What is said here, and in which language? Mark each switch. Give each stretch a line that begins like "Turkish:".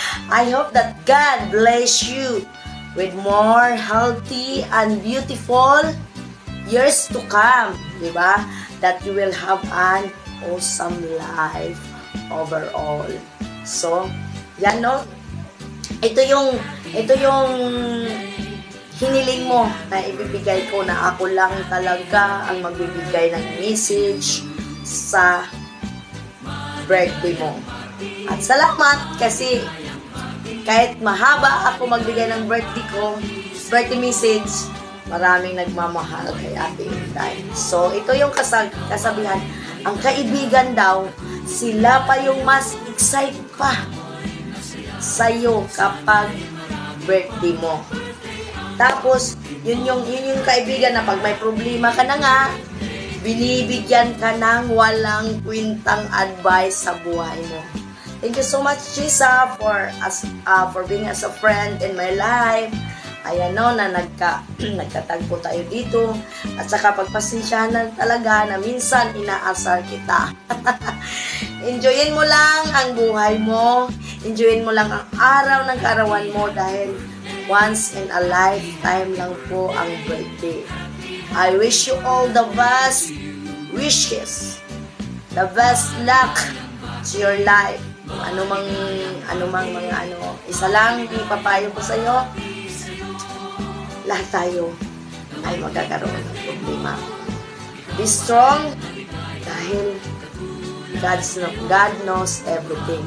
English: I hope that God bless you with more healthy and beautiful years to come.
Filipino: Diba?
English: That you will have an awesome life overall.
Filipino: So, yan no. Ito yung hiniling mo na ibibigay ko, na ako lang talaga ang magbibigay ng message sa birthday mo. At salamat kasi kahit mahaba ako magbigay ng birthday message, maraming nagmamahal kay Ate Inday. So, ito yung kasabihan. Ang kaibigan daw, sila pa yung mas excited pa sa'yo kapag birthday mo. Tapos, yun yung kaibigan na pag may problema ka na nga, binibigyan ka ng walang kwintang advice sa buhay mo.
English: Thank you so much, Jessa, for being as a friend in my life.
Filipino: Ayan no, na nagkatagpo tayo dito. At saka pagpasensyahan talaga na minsan inaasar kita. Enjoyin mo lang ang buhay mo. Enjoyin mo lang ang araw ng kaarawan mo dahil
English: once in a lifetime
Filipino: lang po ang birthday.
English: I wish you all the best wishes. The best luck to your life.
Filipino: Anumang mga isa lang ipapayo ko sa iyo. Lahat tayo ay magkakaroon ng problema.
English: Be strong dahil God knows everything.